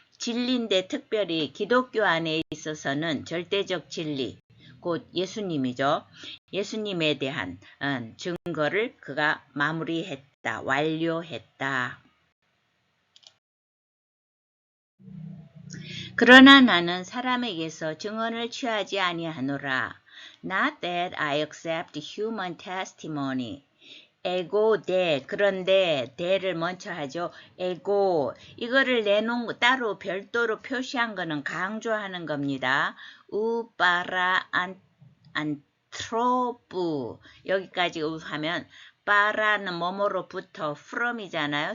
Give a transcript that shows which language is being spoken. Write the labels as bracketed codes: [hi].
[ko] 진리인데 특별히 기독교 안에 있어서는 절대적 진리, 곧 예수님이죠. 예수님에 대한 증거를 그가 마무리했다, 완료했다. 그러나 나는 사람에게서 증언을 취하지 아니하노라. [en] Not that I accept human testimony. [ko] 에고, 대. 그런데 대를 먼저 하죠. 에고. 이거를 내놓은 거 따로 별도로 표시한 거는 강조하는 겁니다. 우빠라 안트로프. 여기까지 하면 빠라는 뭐뭐로부터 from이잖아요.